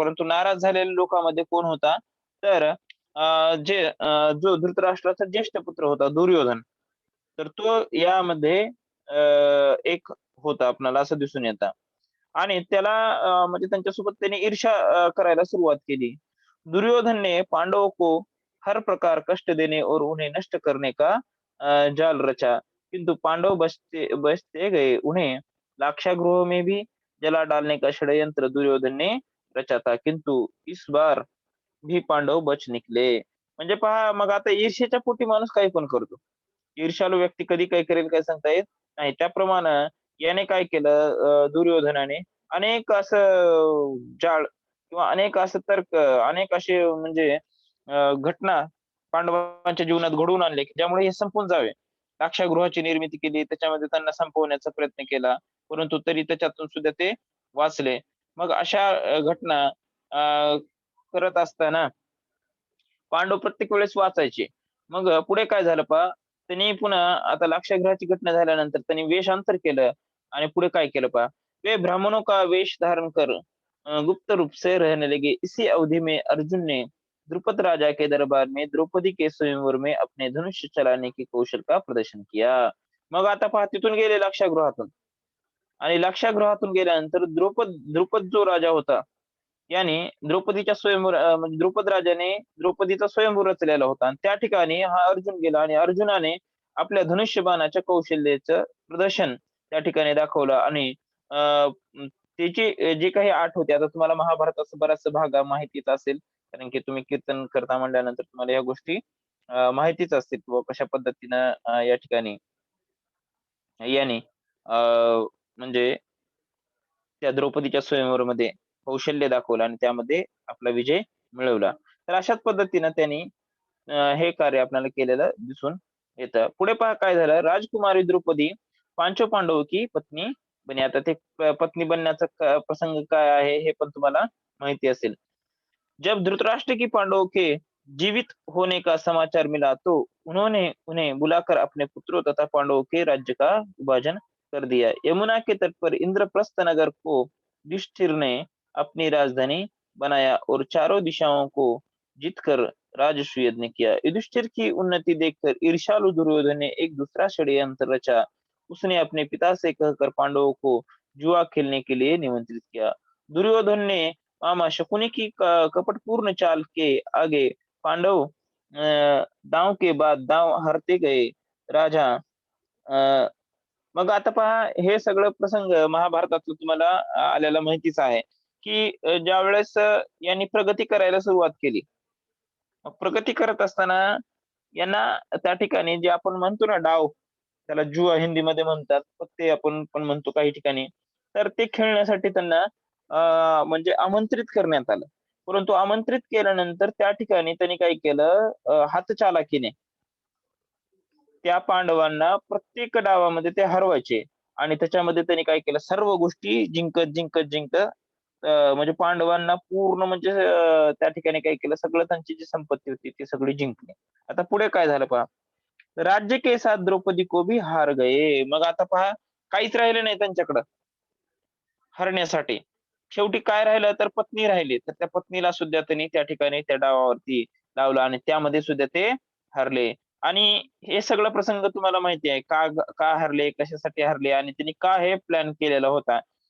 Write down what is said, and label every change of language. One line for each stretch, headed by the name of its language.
Marathi: परंतु नाराज झालेल्या लोकांमध्ये कोण होता तर जो धृतराष्ट्राचा ज्येष्ठ पुत्र होता दुर्योधन तर तो यामध्ये एक होता आपल्याला असं दिसून येतं आणि त्याला म्हणजे त्यांच्यासोबत त्याने ईर्ष्या करायला सुरुवात केली.
Hindi: दुर्योधन ने पांडवों को हर प्रकार कष्ट देने और उन्हें नष्ट करने का जाल रचा किंतु पांडव बचते गए. उन्हें लाक्षागृह में भी जला डालने का षड्यंत्र दुर्योधन ने रचा था किंतु इस बार भी पांडव बच निकले.
Marathi: म्हणजे पहा मग आता ईर्ष्येच्या पोटी माणूस काही पण करतो. ईर्ष्यालू व्यक्ती कधी काय करेल काय सांगता येत नाही. त्याप्रमाणे याने काय केलं दुर्योधनाने अनेक असं जाळ किंवा अनेक असं तर्क अनेक असे म्हणजे घटना पांडवांच्या जीवनात घडवून आणले की ज्यामुळे हे संपून जावे. लाक्षागृहाची निर्मिती केली त्याच्यामध्ये त्यांना संपवण्याचा प्रयत्न केला परंतु तरी त्याच्यातून सुद्धा ते वाचले. मग अशा घटना करत असताना पांडव प्रत्येक वेळेस वाचायचे. मग पुढे काय झालं पहा त्यांनी पुन्हा आता लाक्षागृहाची घटना झाल्यानंतर त्यांनी वेषांतर केलं आणि पुढे काय केलं पहा
Hindi: वे ब्राह्मणों का वेश धारण कर गुप्त रूप से रहने लगे. इसी अवधि में अर्जुन ने द्रुपद राजा के दरबार में द्रौपदी के स्वयंवर में अपने धनुष्य चलाने के कौशल का प्रदर्शन किया.
Marathi: मग आता पहा तिथून गेले लाक्षागृहातून आणि लाक्षागृहातून गेल्यानंतर द्रुपद जो राजा होता याने द्रौपदीच्या स्वयंवर म्हणजे द्रुपद राजाने द्रौपदीचा स्वयंवर रचलेला होता आणि त्या ठिकाणी हा अर्जुन गेला आणि अर्जुनाने आपल्या धनुष्यबाणाच्या कौशल्याचं प्रदर्शन त्या ठिकाणी दाखवलं आणि त्याची जे काही आठ होते, आता तुम्हाला महाभारताचा बराच भाग माहितीच असेल, कारण की तुम्ही कीर्तन करता म्हणल्यानंतर तुम्हाला या गोष्टी माहितीच असतील किंवा कशा पद्धतीनं या ठिकाणी याने म्हणजे त्या द्रौपदीच्या स्वयंवरामध्ये कौशल्य दाखवलं आणि त्यामध्ये आपला विजय मिळवला. तर अशाच पद्धतीनं त्यांनी हे कार्य आपल्याला केलेलं दिसून येतं. पुढे पहा काय झालं,
Hindi: राजकुमारी द्रौपदी पांचो पांडव की पत्नी बनी.
Marathi: आता ते पत्नी बनण्याचा प्रसंग काय आहे हे पण तुम्हाला माहिती असेल.
Hindi: जब धृतराष्ट्र की पांडवों के जीवित होने का समाचार मिला तो उन्होंने उन्हें बुलाकर अपने पुत्रों तथा पांडवों के राज्य का विभाजन कर दिया। यमुना के तट पर इंद्रप्रस्थ नगर को युधिष्ठिर ने अपनी राजधानी बनाया और चारों दिशाओं को जीतकर राजस्व यज्ञ किया। युधिष्ठिर की उन्नति देखकर ईर्ष्यालु दुर्योधन ने एक दूसरा षड्यंत्र रचा। उसने अपने पिता से कहकर पांडवों को जुआ खेलने के लिए निमंत्रित किया। दुर्योधन ने मामा शकुनी की कपटपूर्ण चाल के आगे पांडव दांव के बाद दांव हारते गए।
Marathi: राजा अ, मग आता पहा हे सगळं प्रसंग महाभारतातलं तुम्हाला आलेला माहितीच आहे, की ज्यावेळेस यांनी प्रगती करायला सुरुवात केली. मग प्रगती करत असताना यांना त्या ठिकाणी जे आपण म्हणतो ना डाव, त्याला जुआ हिंदीमध्ये म्हणतात. पत्ते आपण पण म्हणतो काही ठिकाणी. तर ते खेळण्यासाठी त्यांना म्हणजे आमंत्रित करण्यात आलं. परंतु आमंत्रित केल्यानंतर त्या ठिकाणी त्यांनी काय केलं हातचलाखीने त्या पांडवांना प्रत्येक डावामध्ये ते हरवायचे आणि त्याच्यामध्ये त्यांनी काय केलं सर्व गोष्टी जिंकत म्हणजे पांडवांना पूर्ण म्हणजे त्या ठिकाणी काय केलं सगळं त्यांची जी संपत्ती होती ती सगळी जिंकली. आता पुढे काय झालं पहा.
Hindi: राज्य के साथ द्रौपदी को भी हार गए.
Marathi: मग आता पहा काहीच राहिलं नाही त्यांच्याकडं हरण्यासाठी. शेवटी काय राहिलं तर पत्नी राहिली. तर त्या पत्नीला सुद्धा त्यांनी त्या ठिकाणी त्या डावावरती लावलं आणि त्यामध्ये सुद्धा ते हरले. आणि हे सगळं प्रसंग तुम्हाला माहिती आहे. का हरले, कशासाठी हरले आणि त्यांनी का हे प्लॅन केलेला होता.